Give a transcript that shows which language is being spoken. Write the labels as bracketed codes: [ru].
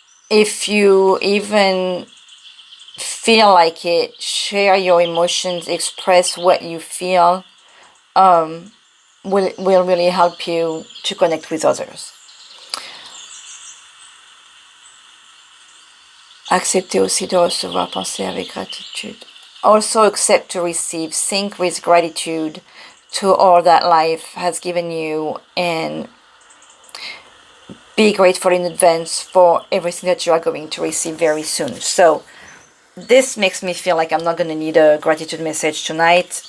[en] If you even feel like it, share your emotions, express what you feel, will really help you to connect with others. [fr] Accepter aussi de recevoir, penser avec gratitude. [en] Also accept to receive, think with gratitude to all that life has given you, and be grateful in advance for everything that you are going to receive very soon. So this makes me feel like I'm not going to need a gratitude message tonight.